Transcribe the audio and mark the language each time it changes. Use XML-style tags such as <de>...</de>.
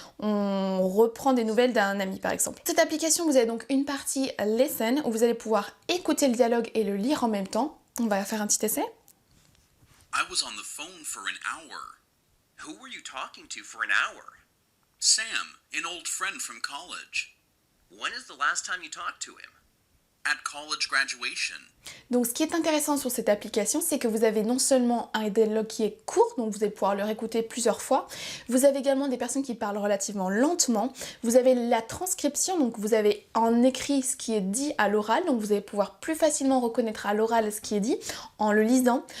<fr>On reprend des nouvelles d'un ami par exemple. Cette application, vous avez donc une partie listen où vous allez pouvoir écouter le dialogue et le lire en même temps. On va faire un petit essai.</fr> <en>I was on the phone for an hour. Who were you talking to for an hour? Sam, an old friend from college. When is the last time you talked to him? At college graduation.</en> <fr>Donc ce qui est intéressant sur cette application, c'est que vous avez non seulement un dialogue qui est court, donc vous allez pouvoir le réécouter plusieurs fois, vous avez également des personnes qui parlent relativement lentement, vous avez la transcription, donc vous avez en écrit ce qui est dit à l'oral, donc vous allez pouvoir plus facilement reconnaître à l'oral ce qui est dit en le lisant.</fr>